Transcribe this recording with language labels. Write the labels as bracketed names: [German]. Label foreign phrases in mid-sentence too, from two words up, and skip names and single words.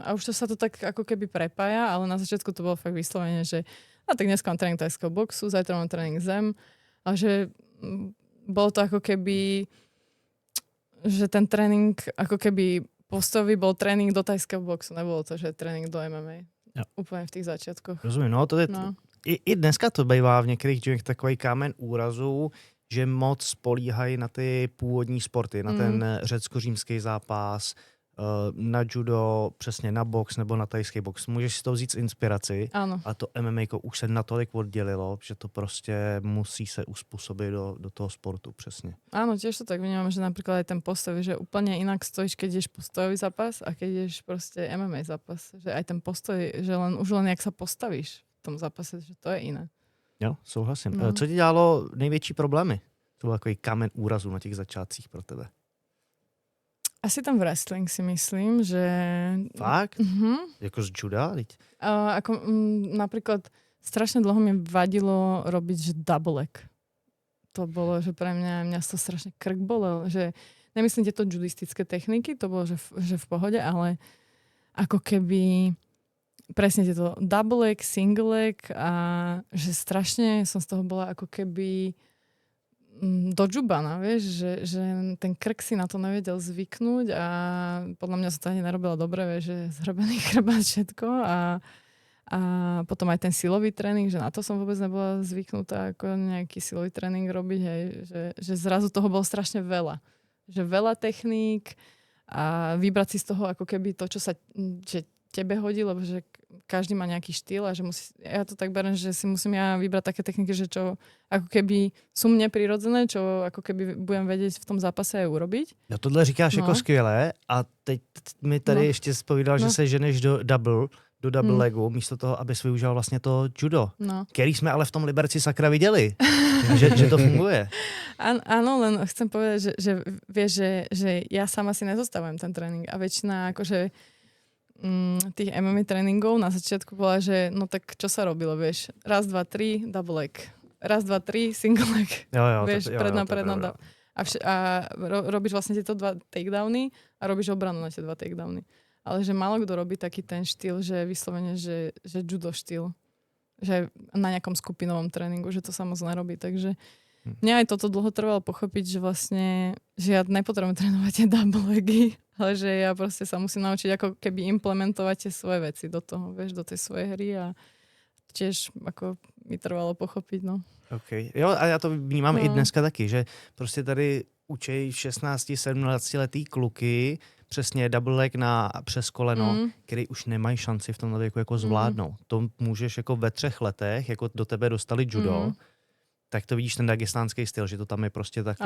[Slovak] A už to sa to tak ako keby prepája, ale na začiatku to bolo fakt vyslovene, že tak dneska mám tréning tajského boxu, zajtra mám tréning zem, a že bolo to ako keby, že ten tréning ako keby postový bol tréning do tajského boxu, nebolo to, že tréning do MMA. [Czech] Jo. Úplně v těch začátkoch. Rozumím, no to je... No. I dneska to bývá v některých džimech takový kámen úrazu, že moc spolíhají na ty původní sporty, na ten řecko-římský zápas, na judo, přesně na box nebo na tajský box. Můžeš si to vzít z inspiraci, [Slovak] Áno. [Czech] a to MMA už se natolik oddělilo, že to prostě musí se uspůsobit do toho sportu, přesně. [Slovak] Áno, tiež to tak vnímam, že napríklad aj ten postoj, že úplne inak stojíš, keď ideš postojový zápas a keď ideš proste MMA zápas. Že aj ten postoj, že už len jak sa postavíš v tom zápase, že to je iné. [Czech] Jo, souhlasím. No. Co ti dělalo největší problémy? To byl takový kámen úrazu na těch začátcích pro tebe. [Slovak] Asi ten wrestling si myslím, že... [Czech] Fakt? Mhm. Jako z juda? [Slovak] Napríklad strašne dlho mi vadilo robiť, že [English] double leg. [Slovak] To bolo, že pre mňa to strašne krk bolel, že nemyslím tieto judistické techniky, to bolo, že v pohode, ale ako keby presne tieto [English] double leg, single leg [Slovak] a že strašne som z toho bola ako keby dodžubaná, vieš, že ten krk si na to nevedel zvyknúť a podľa mňa som to ani nerobila dobre, vieš, že zhrobený chrbát všetko a potom aj ten silový tréning, že na to som vôbec nebola zvyknutá ako nejaký silový tréning robiť, hej, že zrazu toho bolo strašne veľa. Že veľa techník a vybrať si z toho ako keby to, čo sa že tebe hodí, lebo že každý má nejaký štýl a že ja to tak beriem, že si musím ja vybrať také techniky, že čo ako keby sú mne prirodzené, čo ako keby budem vedieť v tom zápase aj urobiť. [Czech] No tohle říkáš jako skvělé a teď mi tady ještě zpovídal, že se ženeš do [English] double legu, [Czech] místo toho, abys využil vlastně to judo, který jsme ale v tom Liberci sakra viděli, že to funguje. [Slovak] Áno, len chcem povedať, že vieš, že ja sama si nezostavujem ten tréning a väčšina akože tých MMA tréningov na začiatku bola, že no tak čo sa robilo, vieš, 1, 2, 3, [English] double leg, 1, 2, 3, single leg, [Czech] Jo, [Slovak] vieš, predná. robíš vlastne tieto 2 takedowny a robíš obranu na tie 2 takedowny. Ale že málo kto robí taký ten štýl, že vyslovene, že judo štýl. Že na nejakom skupinovom tréningu, že to sa moc nerobí. Takže mňa aj toto dlho trvalo pochopiť, že vlastne, že ja nepotrebujem trénovať tie [English] double legy, [Slovak] ale že ja proste sa musím naučiť ako keby implementovať tie svoje veci do toho, vieš, do tej svojej hry a tiež ako mi trvalo pochopiť, no. [Czech] Okay. Jo, a já to vnímám i dneska taky, že prostě tady učej 16-17 letý kluky přesně [English] double leg [Czech] na přes koleno, který už nemají šanci v tomhle věku jako zvládnout. To můžeš jako ve 3 letech, jako do tebe dostali judo, tak to vidíš ten dagestánský styl, že to tam je prostě takhle.